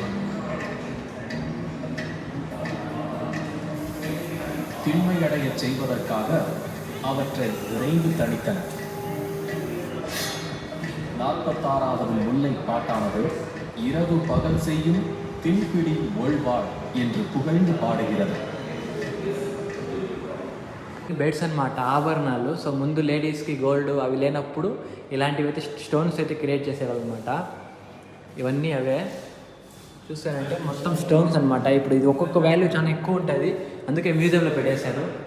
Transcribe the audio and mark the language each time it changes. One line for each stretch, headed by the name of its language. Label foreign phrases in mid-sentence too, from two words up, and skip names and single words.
Tamil: திண்மையடைய செய்வதற்காக அவற்றை விரைந்து தணித்தனர். 46வது முல்லை பாட்டானது இரவு பகல் செய்யும் திண்பிடி ஒழ்வாள் என்று புகழ்ந்து பாடுகிறது.
Telugu: బెడ్స్ అనమాట, ఆభరణాలు. సో ముందు లేడీస్కి గోల్డ్ అవి లేనప్పుడు ఇలాంటివి అయితే స్టోన్స్ అయితే క్రియేట్ చేసేవాళ్ళు అనమాట. ఇవన్నీ అవే చూస్తానంటే మొత్తం స్టోన్స్ అనమాట. ఇప్పుడు ఇది ఒక్కొక్క వాల్యూ చాలా ఎక్కువ ఉంటుంది, అందుకే మ్యూజియంలో పెట్టేశారు.